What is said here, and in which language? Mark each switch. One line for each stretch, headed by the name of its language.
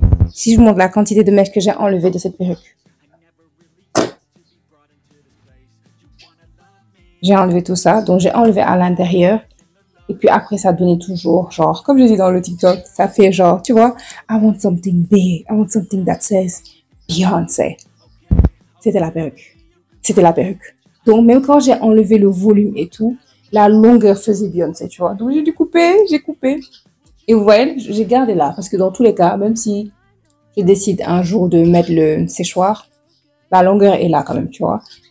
French: Si je vous montre la quantité de mèches que j'ai enlevées de cette perruque. J'ai enlevé tout ça. Donc, j'ai enlevé à l'intérieur. Et puis après, ça donnait toujours, genre, comme je dis dans le TikTok, ça fait genre, tu vois,
English: I want something big. I want something that says Beyoncé.
French: C'était la perruque. C'était la perruque. Donc, même quand j'ai enlevé le volume et tout, la longueur faisait Beyoncé, tu vois. Donc, j'ai dû couper, j'ai coupé. Et vous voyez, j'ai gardé là. Parce que dans tous les cas, même si je décide un jour de mettre le séchoir, la longueur est là quand même, tu vois.